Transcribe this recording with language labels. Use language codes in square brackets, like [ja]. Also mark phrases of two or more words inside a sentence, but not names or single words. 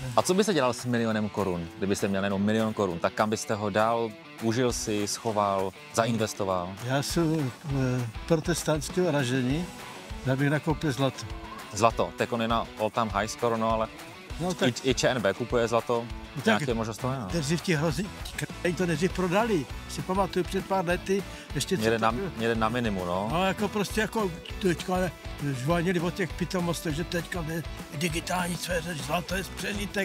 [cs] A co byste dělal s milionem korun, kdybyste měl jenom 1 000 000 korun? Tak kam byste ho dal, užil si, schoval, zainvestoval? Já jsem protestantského ražení, já bych nakoupil zlato. Zlato, tak on je na [en] all time high [cs] skoro, no ale No, tak, i ČNB kupuje zlato, nějaké možnost toho je, no. dřív ti hrozí, to nejdřív prodali. Si pamatuju před pár lety, ještě Někde na minimum, no. No, jako prostě jako teďka žvanili o těch pitomostech, že teďka je digitální sféře, zlato je přežitek.